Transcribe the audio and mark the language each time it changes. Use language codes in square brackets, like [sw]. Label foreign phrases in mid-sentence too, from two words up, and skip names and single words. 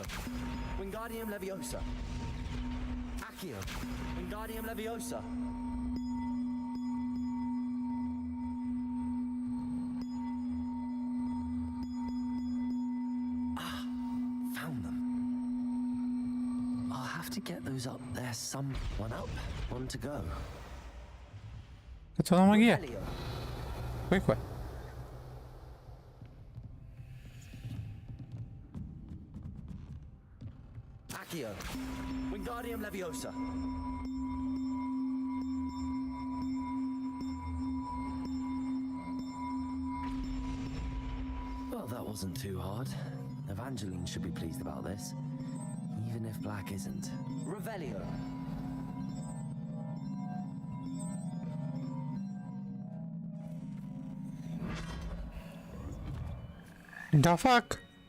[en] Wingardium Leviosa. Accio. Wingardium Leviosa. Ah, found them. I'll have to get those up there some. One up, one to go. [bg] Каква магия? Кое? [en] Accio. Wingardium Leviosa. Well, that wasn't too hard. Evangeline should be pleased about this. Even if Black isn't. Revelio. The fuck?